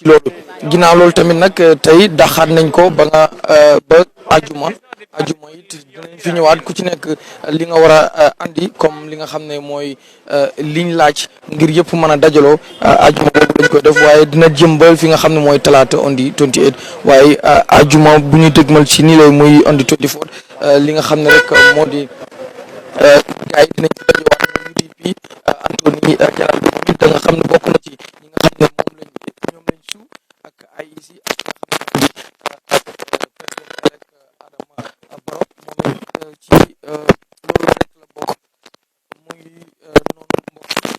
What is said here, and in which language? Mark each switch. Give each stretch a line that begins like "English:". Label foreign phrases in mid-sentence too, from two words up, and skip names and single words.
Wolof: loolu ginnaaw loolu tamit nag tey dàqaat nañ ko ba nga ba ajuma it dinañ fi ñëwaat ku ci nekk li nga war a andi comme li nga xam ne mooy liñ laaj ngir yëpp mën a dajaloo ajuma boobu lañ koy def waaye dina jëmbal fi nga xam ne mooy talaata
English: on the 28
Wolof: waaye ajuma bu ñu dëgmal ci nii lay muy
English: on the 24
Wolof: li nga xam ne rek moo di gars yi dinañ fi dajewaat muy UDP Anthony Jallow mi da nga xam ne bokk na ci ñi nga xam ne ñoom lañ su ak IEC ak nga xam ne ak président rek Adama Barrow moom ci loolu rek la bokk muy noonu mbokk